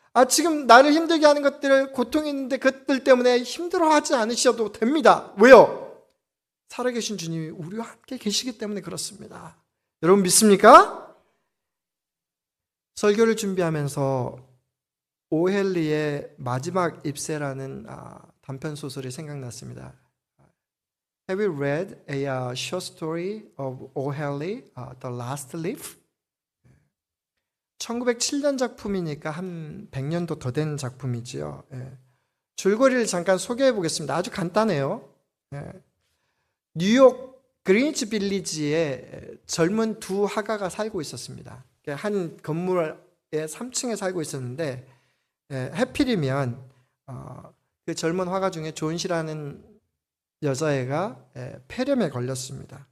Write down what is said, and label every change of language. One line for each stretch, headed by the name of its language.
Korean: 지금 나를 힘들게 하는 것들, 고통이 있는데 그것들 때문에 힘들어하지 않으셔도 됩니다. 왜요? 살아계신 주님이 우리와 함께 계시기 때문에 그렇습니다. 여러분 믿습니까? 설교를 준비하면서 오헬리의 마지막 잎새라는 단편 소설이 생각났습니다.
English: Have you read a short story of O'Halley, The Last Leaf?
Korean: 1907년 작품이니까 한 100년도 더 된 작품이지요. 줄거리를 잠깐 소개해 보겠습니다. 아주 간단해요. 뉴욕 그리니치 빌리지에 젊은 두 화가가 살고 있었습니다. 한 건물의 3층에 살고 있었는데 해필이면 그 젊은 화가 중에 존시라는 여자애가 폐렴에 걸렸습니다.